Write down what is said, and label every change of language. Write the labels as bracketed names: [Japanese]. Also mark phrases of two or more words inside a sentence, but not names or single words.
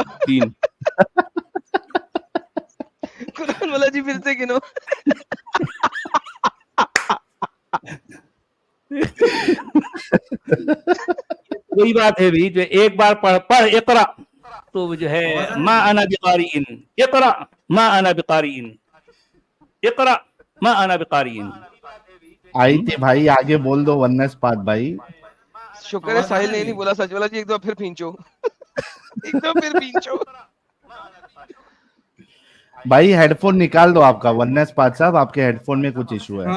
[Hindi] 3 कुरान वाला जी फिर से गिनो। वही बात है भी, जो एक बार पढ़ इकरा, तो जो है [Arabic] ما أنا بقارئ, اقرأ ما أنا بقارئ, اقرأ ما أنا بقارئ. [Hindi] आई थी भाई, आगे बोल दो वननेस पाथ भाई। शुक्र है साहिल ने नहीं बोला सचवाला जी, एक दो फिर पींचो। भाई हेडफोन निकाल दो आपका। वननेस पाथ साहब, आपके हेडफोन में कुछ इशू है। हाँ,